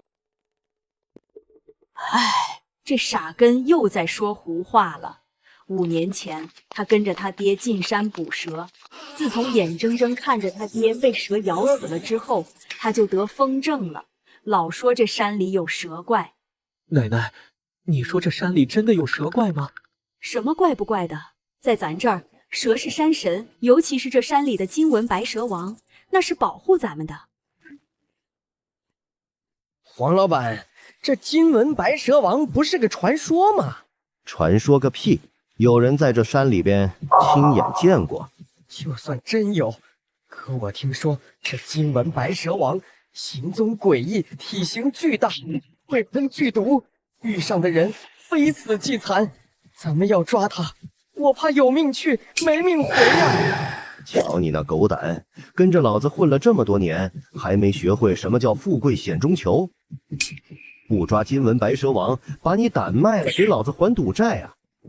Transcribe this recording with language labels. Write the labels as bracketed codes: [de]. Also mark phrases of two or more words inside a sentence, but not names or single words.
[zh] 唉，这傻根又在说胡話了。5年前，他跟着他爹进山捕蛇，自从眼睁睁看着他爹被蛇咬死了之后，他就得疯症了，老说这山里有蛇怪。奶奶，你说这山里真的有蛇怪吗？什么怪不怪的？在咱这兒，蛇是山神，尤其是这山里的金纹白蛇王，那是保護咱們的。黃老闆，這金紋白蛇王不是個傳說嗎？傳說個屁！有人在這山裡邊親眼見過。就算真有，可我聽說這金紋白蛇王行蹤詭異，體型巨大，會噴劇毒，遇上的人非死即殘。咱們要抓他，我怕有命去沒命回呀！瞧你那狗膽，跟着老子混了這麼多年，還沒學會什麼叫富貴險中求。不抓金紋白蛇王，把你膽賣了給老子還賭債啊！